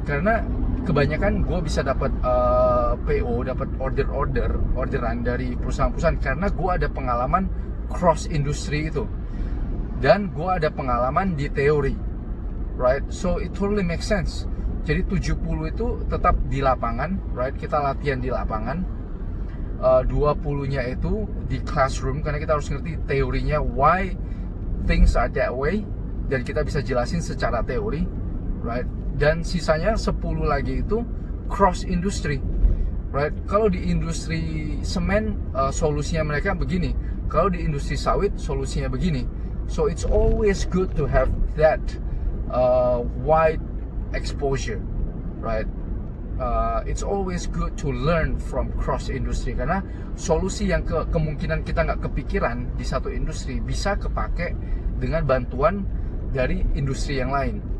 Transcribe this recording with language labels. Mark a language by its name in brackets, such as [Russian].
[Indonesian] Karena kebanyakan gue bisa dapat PO, dapat orderan dari perusahaan-perusahaan karena gue ada pengalaman cross industry itu. Dan gue ada pengalaman di teori, right? [English] So it totally makes sense. [Indonesian] Jadi 70 itu tetap di lapangan, right? Kita latihan di lapangan. 20-nya itu di classroom karena kita harus ngerti teorinya, [English] why things are that way, [Indonesian] dan kita bisa jelasin secara teori, right? Dan sisanya 10 lagi itu cross industry, right? Kalau di industri semen solusinya mereka begini, kalau di industri sawit solusinya begini. [English] So it's always good to have that wide exposure, right? It's always good to learn from cross industry [Indonesian] karena solusi yang kemungkinan kita nggak kepikiran di satu industri bisa kepake dengan bantuan dari industri yang lain.